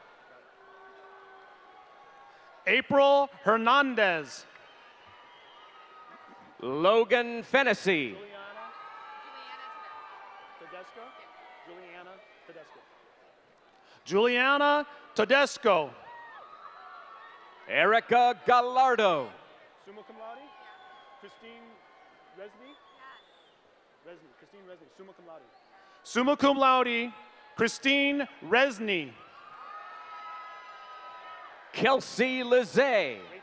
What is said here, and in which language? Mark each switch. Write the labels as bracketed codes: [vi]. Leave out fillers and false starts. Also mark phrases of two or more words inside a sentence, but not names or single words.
[en] April Hernandez. Logan Fennessy. Juliana Tedesco. Erica Gallardo. [la] Summa cum laude? Christine Resney? Christine Resney, summa cum laude. Summa cum laude, [en] Christine Resney. Kelsey Lizay.